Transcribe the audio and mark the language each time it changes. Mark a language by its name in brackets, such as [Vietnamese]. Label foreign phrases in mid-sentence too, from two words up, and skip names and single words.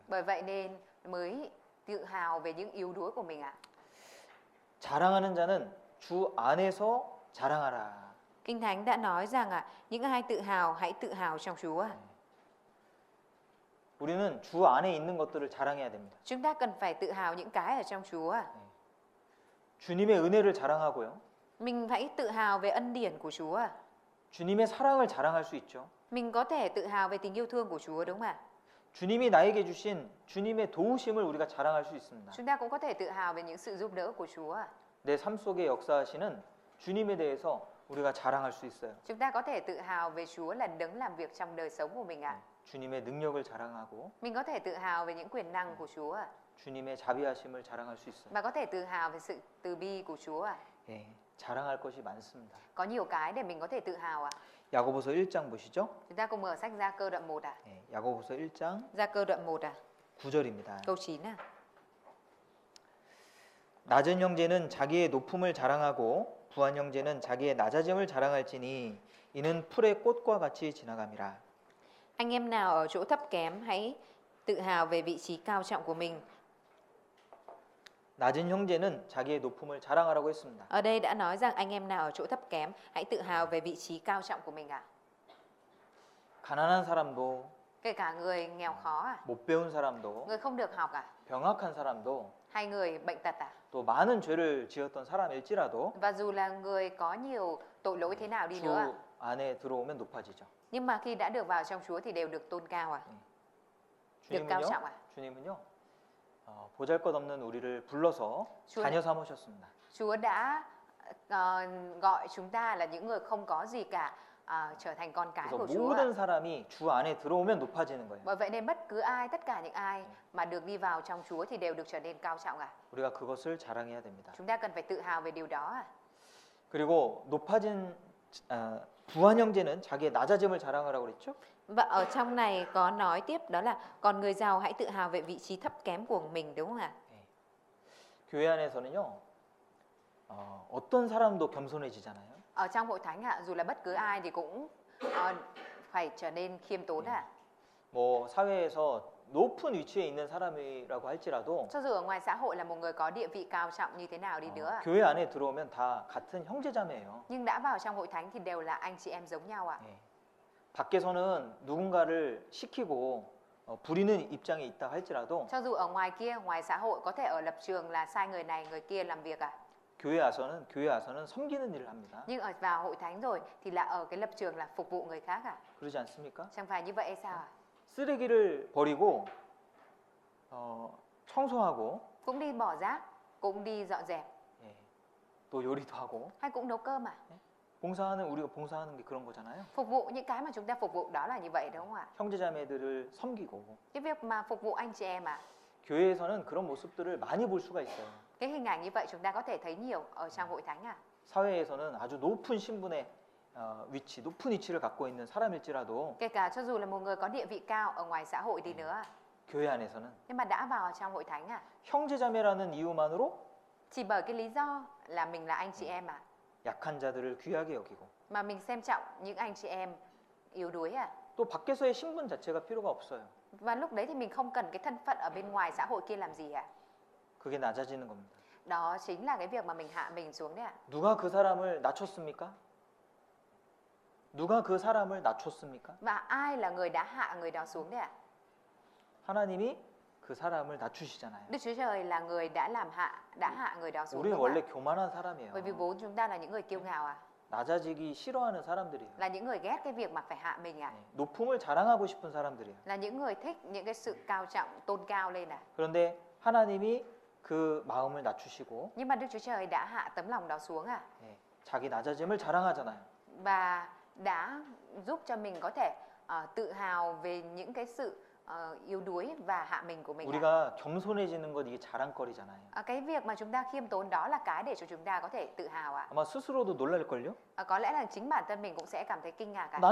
[Vietnamese] Bởi vậy nên mới tự hào về những yếu đuối của mình ạ. [Korean] 자랑하는 자는 주 안에서 자랑하라. [Vietnamese] Kinh Thánh đã nói rằng những ai tự hào hãy tự hào trong Chúa. [Korean] 우리는 주 안에 있는 것들을 자랑해야 됩니다. [Vietnamese] Chúng ta cần phải tự hào những cái ở trong Chúa. [Korean] 주님의 은혜를 자랑하고요. [Vietnamese] Mình hãy tự hào về ân điển của Chúa. [Korean] 주님의 사랑을 자랑할 수 있죠. [Vietnamese] Mình có thể tự hào về tình yêu thương của Chúa đúng không ạ? [Korean] 주님이 나에게 주신 주님의 도우심을 우리가 자랑할 수 있습니다. [Vietnamese] Chúng ta cũng có thể tự hào về những sự giúp đỡ của Chúa. [Korean] 내 삶 속에 역사하시는 주님에 대해서 우리가 자랑할 수 있어요. [Vietnamese] Chúng ta có thể tự hào về Chúa là đấng làm việc trong đời sống của mình ạ. [Korean] 주님의 능력을 자랑하고 [Vietnamese] Mình có thể tự hào về những quyền năng của Chúa ạ. [Korean] 주님의 자비하심을 자랑할 수 있어요. [Vietnamese] Và có thể tự hào về sự từ bi của Chúa ạ. [Korean] 예, 자랑할 것이 많습니다. [Vietnamese] Có nhiều cái để mình có thể tự hào ạ. [Korean] 야고보서 1장 보시죠. [Vietnamese] Chúng ta cùng mở sách Gia Cơ đoạn 1 ạ. [Korean] 예, 야고보서 1장 [Vietnamese] Gia Cơ đoạn 1 ạ. [Korean] 9절입니다. [Vietnamese] Câu 9 ạ. [Korean] 낮은 형제는 자기의 높음을 자랑하고 부한 형제는 자기의 낮아짐을 자랑할지니 이는 풀의 꽃과 같이 지나감이라. [Vietnamese] Anh em nào ở chỗ thấp kém hãy tự hào về vị trí cao trọng của mình. [Korean] 낮은 형제는 자기의 높음을 자랑하라고 했습니다. [Vietnamese] Ở đây đã nói rằng anh em nào ở chỗ thấp kém hãy tự hào về vị trí cao trọng của mình ạ. [Korean] 가난한 사람도 [Vietnamese] Kể cả người nghèo khó ạ, [Korean] 못 배운 사람도 [Vietnamese] người không được học ạ, [Korean] 병약한 사람도 [Vietnamese] hay người bệnh tật ạ. [Korean] 또 많은 죄를 지었던 사람일지라도 [Vietnamese] Và dù là người có nhiều tội lỗi thế nào đi nữa ạ, [Korean] 주 안에 들어오면 높아지죠. [Vietnamese] nhưng mà khi đã được vào trong Chúa thì đều được tôn cao ạ, được cao trọng ạ. [Korean] 주님은요 보잘것없는 우리를 불러서 주님. 자녀 삼으셨습니다. [Vietnamese] Chúa đã gọi chúng ta là những người không có gì cả trở thành con cái [Korean] 그래서 [Vietnamese] của Chúa ạ. [Korean] 모든 사람이 주 안에 들어오면 높아지는 거예요. [Vietnamese] Bởi vậy nên bất cứ ai, tất cả những ai mà được đi vào trong Chúa thì đều được trở nên cao trọng ạ. [Korean] 우리가 그것을 자랑해야 됩니다. [Vietnamese] Chúng ta cần phải tự hào về điều đó ạ. [Korean] 그리고 높아진 부한 형제는 자기의 낮아짐을 자랑하라고 그랬죠? [Vietnamese] Và ở trong này có nói tiếp đó là còn người giàu hãy tự hào về vị trí thấp kém của mình đúng không ạ? [Korean] 교회 안에서는요 어떤 사람도 겸손해지잖아요. [Vietnamese] Ở trong hội thánh ạ, dù là bất cứ ai thì cũng phải trở nên khiêm tốn à? [Korean] 뭐 사회에서 높은 위치에 있는 사람이라고 할지라도 [Vietnamese] Cho dù ở ngoài xã hội là một người có địa vị cao trọng như thế nào đi nữa, [Korean] 교회 안에 들어오면 다 같은 형제자매예요. [Vietnamese] nhưng đã vào trong hội thánh thì đều là anh chị em giống nhau ạ. [Korean] 예. 밖에서는 누군가를 시키고 부리는 입장에 있다 할지라도 [Vietnamese] Cho dù ở ngoài kia, ngoài xã hội có thể ở lập trường là sai người này người kia làm việc ạ. [Korean] 교회 와서는 섬기는 일을 합니다. [Vietnamese] Nhưng ở vào hội thánh rồi thì là ở cái lập trường là phục vụ người khác ạ. [Korean] 그러지 않습니까? [Vietnamese] Chẳng phải như vậy hay sao ạ? [Korean] 쓰레기를 버리고 청소하고 [Vietnamese] Cũng đi bỏ rác, cũng đi dọn dẹp, [Korean] 예. 또 요리도 하고 [Vietnamese] hay cũng nấu cơm à? [Korean] 우리가 봉사하는 게 그런 거잖아요. [Vietnamese] Phục vụ những cái mà chúng ta phục vụ đó là như vậy đúng không ạ? [Korean] 형제자매들을 섬기고 [Vietnamese] Cái việc mà phục vụ anh chị em ạ. [Korean] 교회에서는 그런 모습들을 많이 볼 수가 있어요. [Vietnamese] Cái hình ảnh như vậy chúng ta có thể thấy nhiều ở trong hội thánh ạ. [Korean] 사회에서는 아주 높은 신분의 높은 위치를 갖고 있는 사람일지라도 [Vietnamese] Kể cả cho dù là một người có địa vị cao ở ngoài xã hội đi nữa, [Korean] 교회 안에서는 [Vietnamese] nhưng mà đã vào trong hội thánh ạ. [Korean] 형제자매라는 이유만으로 [Vietnamese] Chỉ bởi cái lý do là mình là anh chị em ạ, [Korean] 약한 자들을 귀하게 여기고 [Vietnamese] mà mình xem trọng những anh chị em yếu đuối ạ. [Korean] 또 밖에서의 신분 자체가 필요가 없어요. [Vietnamese] Và lúc đấy thì mình không cần cái thân phận ở bên ngoài xã hội kia làm gì ạ. [Korean] 그게 낮아지는 겁니다. [Vietnamese] Đó chính là cái việc mà mình hạ mình xuống đấy ạ. [Korean] 누가 그 사람을 낮췄습니까? 누가 그 사람을 낮췄습니까? [Vietnamese] Và ai là người đã hạ người đó xuống đấy ạ? [Korean] 하나님이 그 사람을 낮추시잖아요. [Vietnamese] Đức Chúa Trời là người đã hạ người đó xuống. [Korean] 우리는 [Vietnamese] đúng không [Korean] 원래 [Vietnamese] ạ? [Korean] 교만한 사람이에요. [Vietnamese] Bởi vì vốn chúng ta là những người kiêu ngạo à, [Korean] 낮아지기 싫어하는 사람들이에요. [Vietnamese] là những người ghét cái việc mà phải hạ mình à, [Korean] 네, 높음을 자랑하고 싶은 사람들이에요. [Vietnamese] là những người thích những cái sự cao trọng, tôn cao lên à. [Korean] 그런데 하나님이 그 마음을 낮추시고 [Vietnamese] Nhưng mà Đức Chúa Trời đã hạ tấm lòng đó xuống à, [Korean] 네, 자기 낮아짐을 자랑하잖아요. [Vietnamese] và đã giúp cho mình có thể tự hào về những cái sự yếu đuối và hạ mình của mình. [Korean] 우리가 겸손해지는 것 이게 자랑거리잖아요. [Vietnamese] Cái việc mà chúng ta khiêm tốn đó là cái để cho chúng ta có thể tự hào ạ. [Korean] 아마 스스로도 놀랄걸요? [Vietnamese] Có lẽ là chính bản thân mình cũng sẽ cảm thấy kinh ngạc ạ.